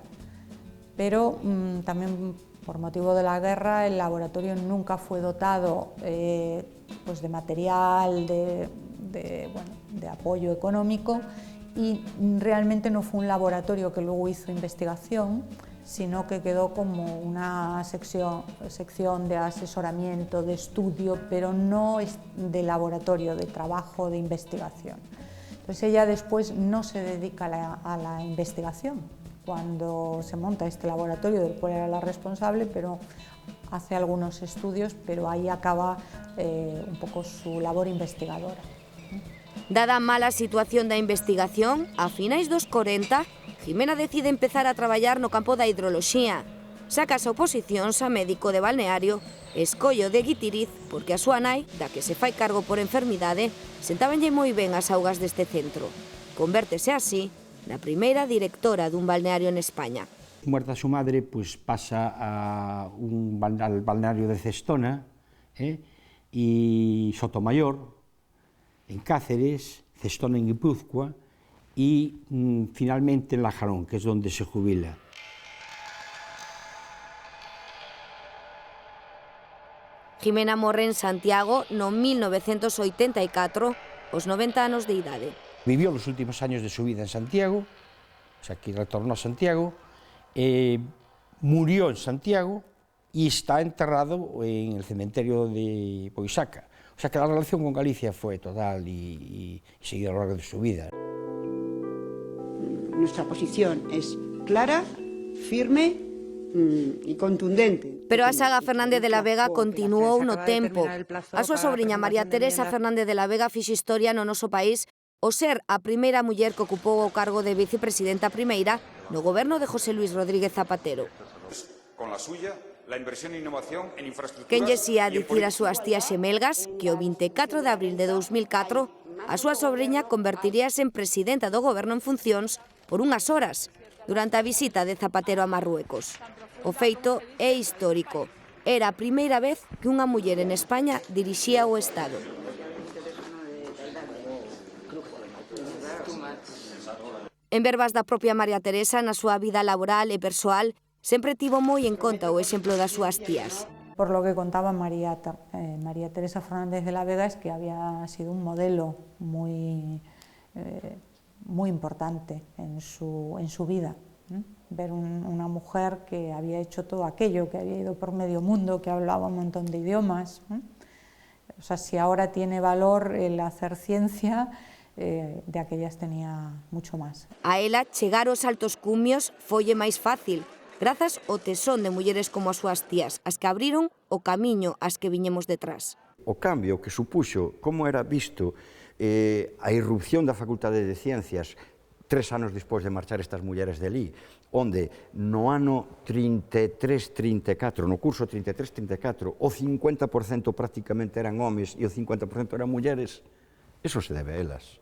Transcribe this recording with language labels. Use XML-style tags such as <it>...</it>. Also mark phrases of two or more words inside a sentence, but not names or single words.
<es>Pero también por motivo de la guerra el laboratorio nunca fue dotado pues de material, de apoyo económico y realmente no fue un laboratorio que luego hizo investigación, sino que quedó como una sección de asesoramiento, de estudio, pero no de laboratorio, de trabajo, de investigación. Pues ella después no se dedica a la investigación. Cuando se monta este laboratorio del cual era la responsable, pero hace algunos estudios, pero ahí acaba</es> <gl>un pouco</gl> <es>su labor investigadora.</es> <gl>Dada a mala situación da investigación, a finais dos 40, Ximena decide empezar a traballar no campo da hidroloxía. Saca as oposicións a médico de balneario, escollo de Guitiriz, porque a súa nai, da que se fai cargo por enfermidade, sentabanlle moi ben as augas deste centro. Convértese así na primeira directora dun balneario en España.</gl> <es>Muerta su madre, pues pasa al balneario de Cestona y Sotomayor, en Cáceres, Cestona en Guipúzcoa y finalmente en Lajarón, que es donde se jubila.</es> <gl>Ximena morre en Santiago no 1984, aos 90 anos de idade.</gl> <es>Vivió los últimos años de su vida en Santiago, o sea, que retornó a Santiago, murió en Santiago y está enterrado en el cementerio de Boisaca. O sea que la relación con Galicia fue total y seguida a lo largo de su vida. Nuestra posición es clara, firme y contundente.</es> <gl>Pero a saga Fernández de la Vega continuou no tempo. A súa sobriña María Teresa Fernández de la Vega fixe historia no noso país ao ser a primeira muller que ocupou o cargo de vicepresidenta primeira no goberno de José Luis Rodríguez Zapatero.</gl> <es>Con la suya, la inversión e innovación en infraestructuras...</es> <gl>Quen lle xía dicir as súas tías xemelgas que o 24 de abril de 2004 a súa sobriña convertiríase en presidenta do goberno en funcións por unhas horas durante a visita de Zapatero a Marruecos. O feito é histórico. Era a primeira vez que unha muller en España dirixía o Estado. En verbas da propia María Teresa, na súa vida laboral e persoal, sempre tivo moi en conta o exemplo das súas tías.</gl> <es>Por lo que contaba María Teresa Fernández de la Vega es que había sido un modelo muy importante en su vida. Ver una mujer que había hecho todo aquello, que había ido por medio mundo, que hablaba un montón de idiomas. O sea, si ahora tiene valor el hacer ciencia, de aquellas tenía mucho más.</es> <gl>A ela chegar aos altos cumios folle máis fácil, grazas ao tesón de mulleres como as súas tías, as que abriron o camiño ás que viñemos detrás. O cambio que supuxo como era visto a irrupción da Facultade de Ciencias 3 anos despois de marchar estas mulleres de ali, onde no ano 33-34, no curso 33-34, o 50% prácticamente eran homes e o 50% eran mulleres, eso se debe a elas.</gl>